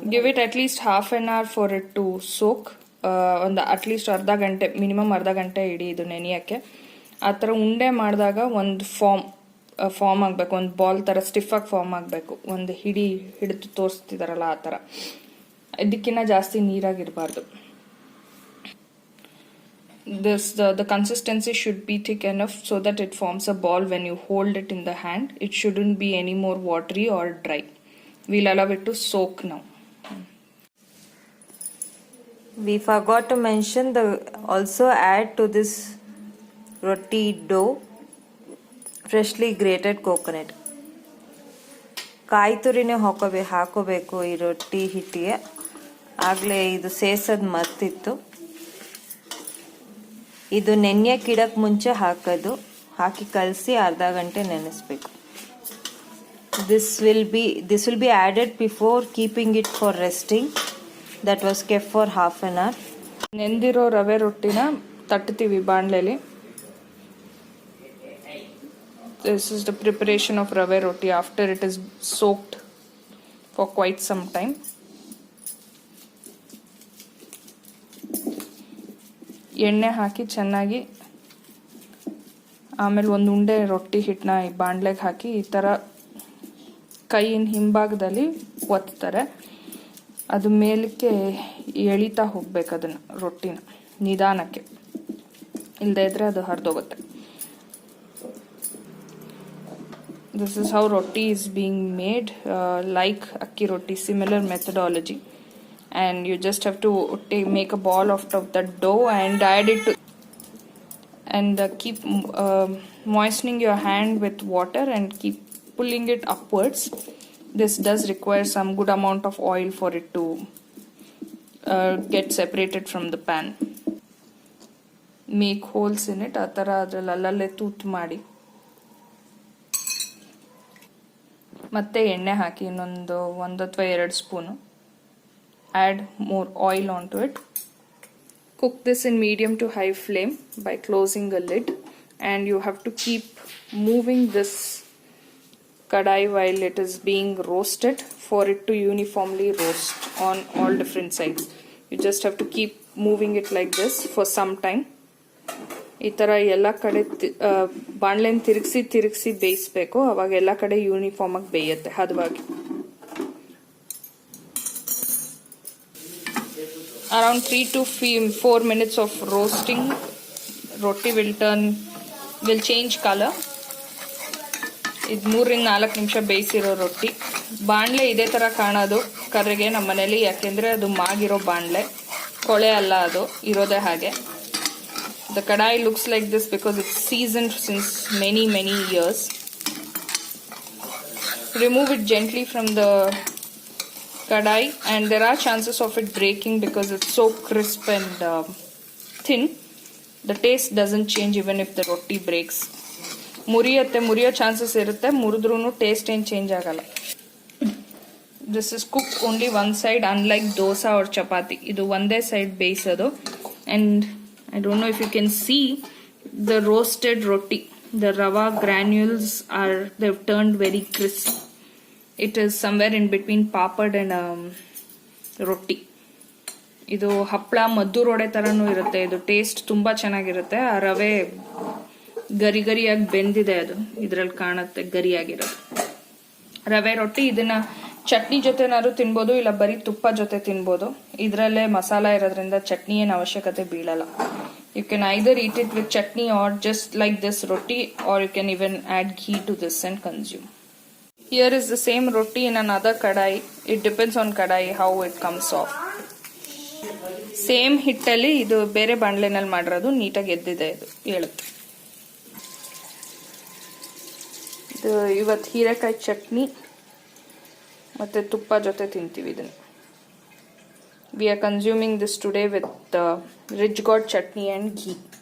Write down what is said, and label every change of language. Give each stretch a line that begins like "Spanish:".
English: Give it at least half an hour for it to soak.
Kannada: ಒಂದು at least ಅರ್ಧ ಗಂಟೆ, minimum ಅರ್ಧ ಗಂಟೆ ಇಡೀ ಇದು ನೆನೆಯೋಕ್ಕೆ. ಆ ಥರ ಉಂಡೆ ಮಾಡಿದಾಗ ಒಂದು ಫಾರ್ಮ್ ಆಗಬೇಕು, ಒಂದು ಬಾಲ್ ಥರ ಸ್ಟಿಫಾಗಿ ಫಾರ್ಮ್ ಆಗಬೇಕು. ಒಂದು ಹಿಡಿದು ತೋರಿಸ್ತಿದಾರಲ್ಲ ಆ ಥರ. ಇದಕ್ಕಿಂತ ಜಾಸ್ತಿ ನೀರಾಗಿರಬಾರ್ದು.
English: the consistency should be thick enough so that it forms a ball when you hold it in the hand. It shouldn't be any more watery or dry. We'll allow it to soak now. We forgot to mention also add to this roti dough freshly grated coconut.
Kannada: ಕಾಯಿ ತುರಿನೇ ಹಾಕೋಬೇಕು ಈ ರೊಟ್ಟಿ ಹಿಟ್ಟಿಗೆ. ಆಗಲೇ ಇದು ಸೇಸೋದು ಮರ್ತಿತ್ತು. ಇದು ನೆನೆಯಕ್ಕಿಡಕ್ಕೆ ಮುಂಚೆ ಹಾಕೋದು. ಹಾಕಿ ಕಲಸಿ ಅರ್ಧ ಗಂಟೆ ನೆನೆಸ್ಬೇಕು.
English: This will be added before keeping it for resting. That was kept for half an hour.
Kannada: ನೆಂದಿರೋ ರವೆ ರೊಟ್ಟಿನ ತಟ್ತೀವಿ ಬಾಣಲೆಲಿ.
English: This is the preparation of rave roti after it is soaked for quite some time.
Kannada: ಎಣ್ಣೆ ಹಾಕಿ ಚೆನ್ನಾಗಿ ಆಮೇಲೆ ಒಂದು ಉಂಡೆ ರೊಟ್ಟಿ ಹಿಟ್ಟನ್ನ ಈ ಬಾಣಲೆಗೆ ಹಾಕಿ ಈ ಥರ ಕೈಯಿನ ಹಿಂಭಾಗದಲ್ಲಿ ಒತ್ತಾರೆ. ಅದು ಮೇಲಕ್ಕೆ ಎಳಿತಾ ಹೋಗ್ಬೇಕು ಅದನ್ನು ರೊಟ್ಟಿನ ನಿಧಾನಕ್ಕೆ, ಇಲ್ಲದೇ ಇದ್ರೆ ಅದು ಹರಿದೋಗುತ್ತೆ.
English: This is how roti is being made, like akki roti, similar methodology. And you just have to make a ball out of the dough and add it to, and keep moistening your hand with water and keep pulling it upwards. This does require some good amount of oil for it to get separated from the pan. Make holes in it.
Kannada: ಆ ಥರ ಅದ್ರಲ್ಲಿ ಅಲ್ಲಲ್ಲೇ ತೂತು ಮಾಡಿ ಮತ್ತೆ ಎಣ್ಣೆ ಹಾಕಿ ಇನ್ನೊಂದು 1 ಅಥವಾ 2 spoon.
English: Add more oil onto it. Cook this in medium to high flame by closing a lid, and you have to keep moving this kadai while it is being roasted for it to uniformly roast on all different sides. You just have to keep moving it like this for some time.
Kannada: ಈ ಥರ ಎಲ್ಲ ಕಡೆ ಬಾಣಲೆನ ತಿರುಗಿಸಿ ಬೇಯಿಸ್ಬೇಕು. ಅವಾಗ ಎಲ್ಲ ಕಡೆ uniform ಆಗಿ ಬೇಯುತ್ತೆ ಹದವಾಗಿ.
English: Around 3 to 4 minutes of roasting, roti will change color.
Kannada: ಇದು 3 ರಿಂದ 4 ನಿಮಿಷ ಬೇಯಿಸಿರೋ ರೊಟ್ಟಿ. ಬಾಣಲೆ ಇದೇ ಥರ ಕಾಣೋದು ಕರ್ರಿಗೆ ನಮ್ಮ ಮನೇಲಿ, ಯಾಕೆಂದರೆ ಅದು ಮಾಗಿರೋ ಬಾಣಲೆ, ಕೊಳೆ ಅಲ್ಲ, ಅದು ಇರೋದೇ ಹಾಗೆ.
English: The kadai looks like this because it's seasoned since many years. Remove it gently from the kadai, and there are chances of it breaking because it's so crisp and thin. The taste doesn't change even if the roti breaks.
Kannada: ಮುರಿಯೋ chances ಇರುತ್ತೆ, ಮುರಿದ್ರೂ taste ಏನು change ಆಗಲ್ಲ.
English: This is cooked only one side, unlike dosa or chapati.
Kannada: ಇದು ಒಂದೇ side ಬೇಯಿಸೋದು.
English: And I don't know if you can see the roasted roti. The rava granules they've turned very crisp. It is somewhere in between papad and roti.
Kannada: ಇದು ಹಪ್ಪಳ ಮದ್ದೂರೊಡೆ ಥರನೂ ಇರುತ್ತೆ. ಇದು taste ತುಂಬ ಚೆನ್ನಾಗಿರುತ್ತೆ. ಆ ರವೆ ಗರಿಯಾಗಿ ಬೆಂದಿದೆ, ಅದು ಇದರಲ್ಲಿ ಕಾಣುತ್ತೆ ಗರಿಯಾಗಿರೋದು. ರವೆ ರೊಟ್ಟಿ ಇದನ್ನ ಚಟ್ನಿ ಜೊತೆನಾದ್ರು ತಿನ್ಬೋದು, ಇಲ್ಲ ಬರೀ ತುಪ್ಪ ಜೊತೆ ತಿನ್ಬೋದು. ಇದರಲ್ಲೇ ಮಸಾಲ ಇರೋದ್ರಿಂದ ಚಟ್ನಿ ಏನು ಅವಶ್ಯಕತೆ ಬೀಳಲ್ಲ.
English: You can either eat it with chutney or just like this roti, or you can even add ghee to this and consume. Here is the same roti in another kadai. It depends on kadai how it comes off.
Kannada: Same ಹಿಟ್ಟಲ್ಲಿ ಇದು ಬೇರೆ ಬಾಣಲೆನಲ್ಲಿ ಮಾಡಿರೋದು ನೀಟಾಗಿ ಎದ್ದಿದೆ, ಇದು ಹೇಳುತ್ತೆ. ಇದು ಇವತ್ತು ಹೀರೆಕಾಯಿ ಚಟ್ನಿ ಮತ್ತೆ ತುಪ್ಪ ಜೊತೆ ತಿಂತೀವಿ ಇದನ್ನು.
English: We are consuming this today with Ridge God chutney and ghee.